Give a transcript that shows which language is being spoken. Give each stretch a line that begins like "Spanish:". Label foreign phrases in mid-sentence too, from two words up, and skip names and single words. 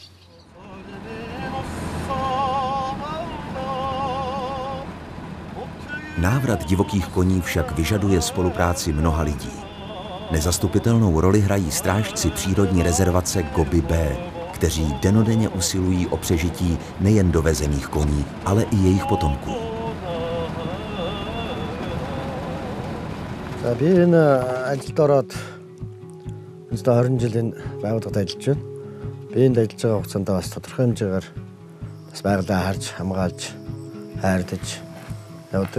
Czech: Návrat divokých koní však vyžaduje spolupráci mnoha lidí. Nezastupitelnou roli hrají strážci přírodní rezervace Gobi B, kteří dennodenně usilují o přežití nejen dovezených koní, ale i jejich potomků.
Mongolian: Би энэ ажилд ороод 20 жилийн байгууллагад ажиллаж байна. Би энд ажиллаж байгаа хугацаанд бас тодорхой хэмжээгээр бас байгалаа харж, хамгаалж, хайрлаж явдаг.